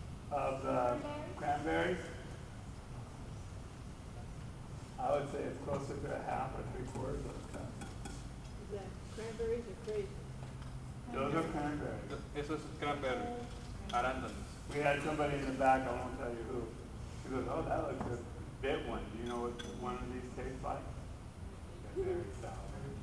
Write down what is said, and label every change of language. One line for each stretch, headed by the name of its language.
English: Of the cranberries, I would say it's closer to a half or 3/4 of a cup. The cranberries are crazy. Those are cranberries.
Spanish: Eso es cranberry, arándanos.
English: We had somebody in the back, I won't tell you who. He goes, oh, that looks a bit one. Do you know what one of these tastes like? They're very sour.